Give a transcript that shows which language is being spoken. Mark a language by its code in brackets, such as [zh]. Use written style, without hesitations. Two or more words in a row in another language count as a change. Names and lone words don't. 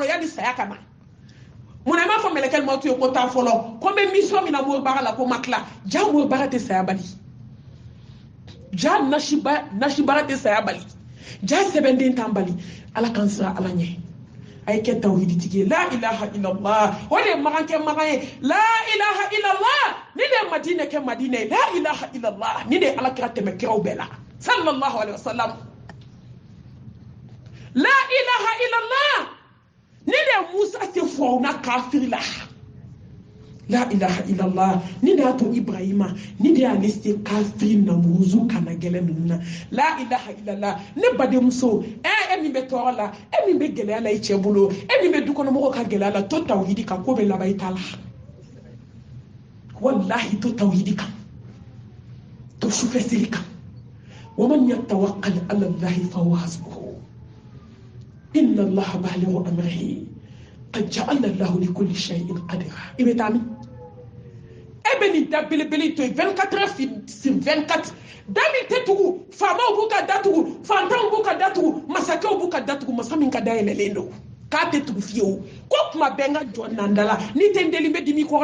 [bm] yanni saya ka na munna i m'a fɔ mɛlɛkɛ matu ye ko taa fɔlɔ ko n bɛ mission min na mori baara la ko ma tila ja mori baara tɛ saya bali ja nasi baara tɛ saya bali ja sɛbɛnden tan bali ala k'an sira ala ɲɛ a ye kɛ tawhiditigi ye [ar] لا إله إلا الله [bm] o de ye magan kɛ magan ye [ar] لا إله إلا الله [bm] ni de ye madinɛ kɛ madinɛ ye [ar] لا إله إلا الله [bm] ni de ye alakira tɛmɛ kiraw bɛɛ la [ar] صلى الله عليه وسلم لا إله إلا الله [bm] ni de ye musa se fɔ na kafiri la [ar] لا إله إلا الله [bm] ni de y'a to ibrahima ni de y'ale se kafiri namuruzu kana gɛlɛ ninnu na [ar] لا إله إلا الله [bm] ne badenmuso e min bɛ tɔɔrɔ la e min bɛ gɛlɛya la i cɛ bolo e min bɛ dukɔnɔmɔgɔw ka gɛlɛya la to tawhidi kan ko bɛ laban i ta la wallahi to tawhidi kan to sufɛsiri kan [ar] ومن يتوكل على الله فهو حسبه إن الله بالغ أمره قد جعل الله لكل شيء قدرا [bm] i bɛ taa min e bɛ nin da belebele to yen [fr] 24 heures sur 24 [bm] da min tɛ tugu faamaw b'u ka da tugu fantanw b'u ka da tugu masakɛw b'u ka da tugu masa min ka da yɛlɛlen don k'a tɛ tugu fiyewu ko tuma bɛɛ n ka jɔn nan da la n'i tɛ n deli n bɛ dimi kɔrɔ